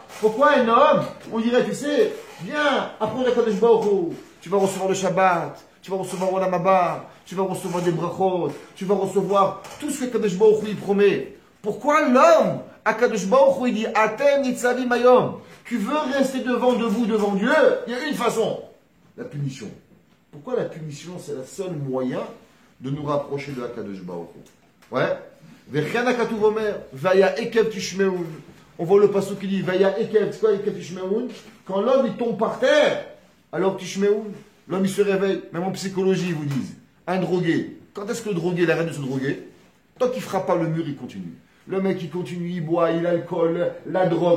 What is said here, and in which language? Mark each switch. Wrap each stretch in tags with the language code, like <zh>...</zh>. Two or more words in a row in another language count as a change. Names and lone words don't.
<fr>Pourquoi un homme, on dirait, tu sais, viens, apprends d'</fr> <he>הקדוש ברוך הוא,</he> <fr>tu vas recevoir le Shabbat, tu vas recevoir</fr> <he>עולם הבא,</he> <fr>tu vas recevoir des brachot, tu vas recevoir tout ce que</fr> <he>קדוש ברוך הוא</he> <fr>promet. Pourquoi l'homme, à</fr> <he>קדוש ברוך הוא,</he> <fr>il dit</fr> <he>אתם ניצבים היום,</he> <fr>tu veux rester debout devant Dieu? Il y a une façon, la punition. Pourquoi la punition, c'est le seul moyen de nous rapprocher de</fr> <he>קדוש ברוך הוא?</he> <fr>Ouais.</fr> <he>וכן הכתוב אומר, והיה עקב תשמעון.</he> <fr>On voit le passage qui dit</fr> <he>והיה עקב,</he> <fr>c'est quoi</fr> <he>עקב תשמעון?</he> <fr>Quand l'homme il tombe par terre, alors tishmeun. L'homme, il se réveille, même en psychologie, ils vous disent. Un drogué, quand est-ce que le drogué, il arrête de se droguer? Tant qu'il ne frappe pas le mur, il continue. Le mec, il continue, il boit, il a l'alcool, la drogue.</fr>